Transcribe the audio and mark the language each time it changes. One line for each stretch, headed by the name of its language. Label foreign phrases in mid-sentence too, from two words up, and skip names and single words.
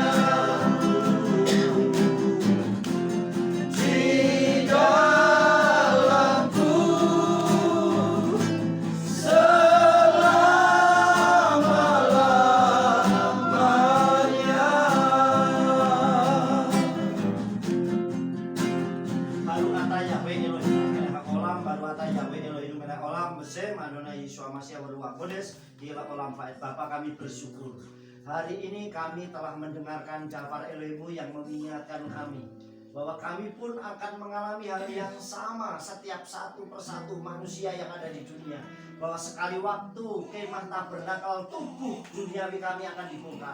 Indonesian: Di dalamku selama-lamanya.
Hebrew: ברוך אתה יהוה אלהים מלך עולם, ברוך אתה יהוה אלהים מלך עולם, בשם אדוני ישוע משיח ורוח הקודש, לעולם ועד.
Indonesian: Bapa, kami bersyukur. Hari ini kami telah mendengarkan Dafar Elohimmu yang mengingatkan kami bahwa kami pun akan mengalami hal yang sama setiap satu persatu manusia yang ada di dunia. Bahwa sekali waktu kemah tabernakel tubuh duniawi kami akan dibongkar.